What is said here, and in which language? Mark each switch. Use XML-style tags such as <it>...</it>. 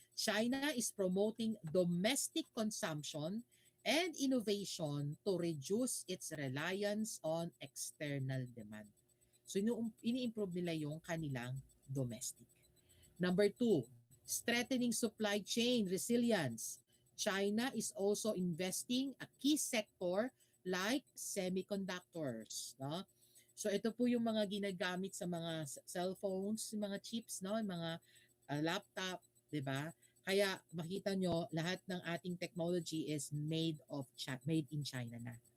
<en>China is promoting domestic consumption and innovation to reduce its reliance on external demand.</en> <tl>So ini-improve nila yung kanilang domestic.</tl> <en>Number 2, strengthening supply chain resilience. China is also investing a key sector like semiconductors, no?</en> <tl>So ito po yung mga ginagamit sa mga cellphones, mga chips, no, mga laptop, 'di ba? Kaya makita nyo lahat ng ating technology is made in China na.</tl>